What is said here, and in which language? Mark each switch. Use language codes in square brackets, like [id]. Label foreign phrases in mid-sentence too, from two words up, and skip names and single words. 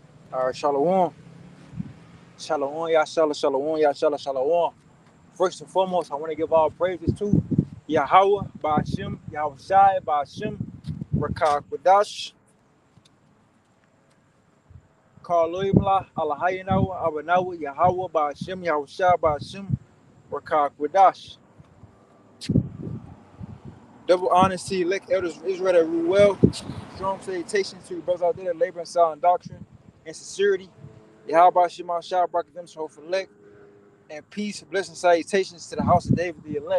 [en] Shalom. Shalom, Yashala, Shalom, Yashala, Shalom. First and foremost, I want to give all praises to Yahweh, Ba'ashim, Yahweh Shai, Ba'ashim, Rakah Quadash, Karloimla, Allahayinawa, Abanawa, Yahweh, Ba'ashim, Yahweh Shai, Ba'ashim, Rakah Quadash. Double honesty, elect elders of Israel that rule well. Strong salutations to your brothers out there that labor in sound doctrine and sincerity. Yahweh, Ba'ashim, Shai, Barak them, so for elect. And peace, blessing, salutations to the house of David, the elect.